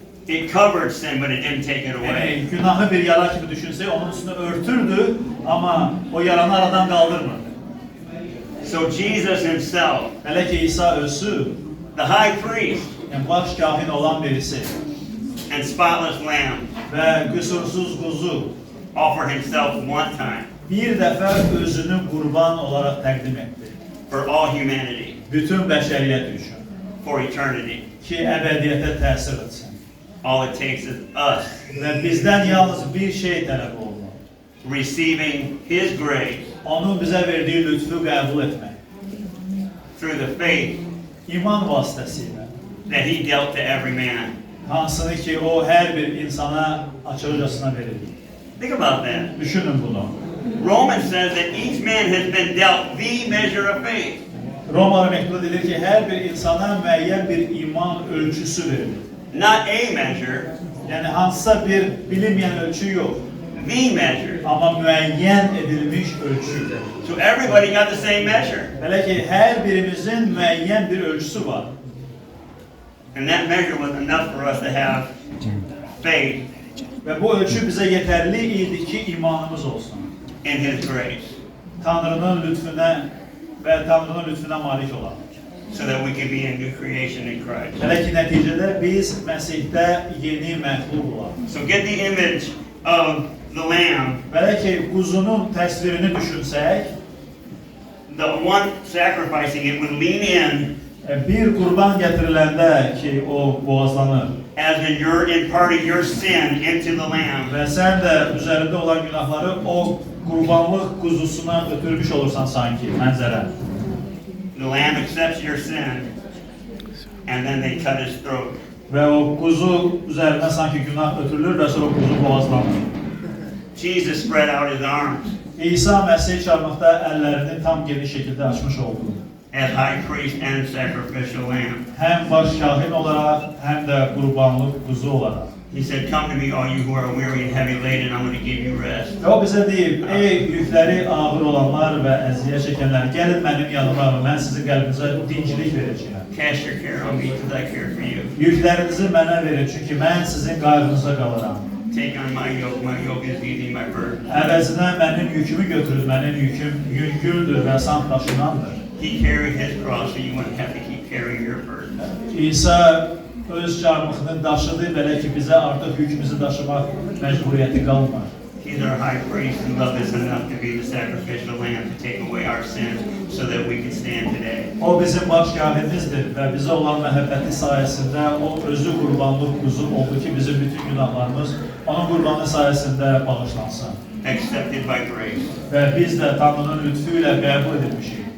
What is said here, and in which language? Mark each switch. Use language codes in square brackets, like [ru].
[en] It covered sin, but it didn't take it away. [az] Yəni günahı bir yara kimi düşünsək, onun üstünü örtürdü, amma o yaranı aradan qaldırmırdı. [en] So Jesus himself, [az] Hələ ki İsa özü, [en] the high priest [az] yəni baş kahin olan birisi [en] and spotless lamb, [az] və qüsursuz quzu [en] offered himself one time [az] bir dəfə özünü qurban olaraq təqdim etdi. [en] for all humanity, [az] Bütün bəşəriyyət üçün [en] for eternity. [az] ki, əbədiyyətə təsir etsin. [en] All it takes is us [az] Və bizdən yalnız bir şey tələb olunur. [en] receiving his grace [az] Onun bizə verdiyi lütfü qəbul etmək. [en] through the faith [az] İman vasitəsilə. [en] that he dealt to every man. [az] Hansını ki, o hər bir insana açıqcasına verir. [en] Think about that. [az] Düşünün bunu. [en] Romans says that each man has been dealt the measure of faith. [az] Romalı məktubda deyilir ki, hər bir insana müəyyən bir iman ölçüsü verilir. [en] Not a measure, [az] Yəni hansısa bir bilinməyən ölçü yox, [en] the measure. [az] amma müəyyən edilmiş ölçü. [en] So everybody got the same measure. [az] Belə ki, hər birimizin müəyyən bir ölçüsü var. [en] And that measure was enough for us to have faith [az] Və bu ölçü bizə yetərli idi ki, imanımız olsun. [en] in his grace [az] Tanrının lütfüne və Tanrının lütfüne malik olan. [en] so that we could be a new creation in Christ. [az] Hələ ki, nəticədə biz Məsihdə yeni məxluq olaq. [en] So get the image of the lamb, [az] Belə ki, quzunun təsvirini düşünsək, [en] the one sacrificing it would lean in [az] bir qurban gətiriləndə ki, o boğazlanır [en] as in you're imparting your sin into the lamb. [az] və sən də üzərində olan günahları o qurbanlıq quzusuna ötürmüş olursan sanki mənzərə. [en] The lamb accepts your sin, and then they cut his throat. [az] Və o quzu üzərinə sanki günah ötürülür və sonra o quzu boğazlanır. [en] Jesus spread out his arms [az] İsa Məsih çarmıqda əllərini tam geniş şəkildə açmış oldu. [en] as high priest and sacrificial lamb. [az] Həm baş kahin olaraq, həm də qurbanlıq quzu olaraq. [en] He said, "Come to me, all you who are weary and heavy laden, I'm going to give you rest." [az] Və o bizə deyib, ey yükləri ağır olanlar və əziyyət çəkənlər, gəlin mənim yanıma, mən sizin qəlbinizə dincilik verəcəyəm. [en] Cast your care on me because I care for you. [az] Yüklərinizi mənə verin, çünki mən sizin qayğınıza qalıram. [en] Take on my yoke is easy, my burden. [az] Əvəzinə mənim yükümü götürün, mənim yüküm yüngüldür və asan daşınandır. [en] He carried his cross so you wouldn't have to keep carrying your burden. [az] İsa öz çarmıxını daşıdı, belə ki, bizə artıq yükümüzü daşımaq məcburiyyəti qalmır. [en] He's our high priest who loved us enough to be the sacrificial lamb to take away our sins so that we could stand today. [az] O bizim baş kahinimizdir və bizə olan məhəbbəti sayəsində o özü qurbanlıq quzu oldu ki, bizim bütün günahlarımız onun qurbanı sayəsində bağışlansın. [en] Accepted by grace [az] Və biz də Tanrının lütfü ilə qəbul edilmişik.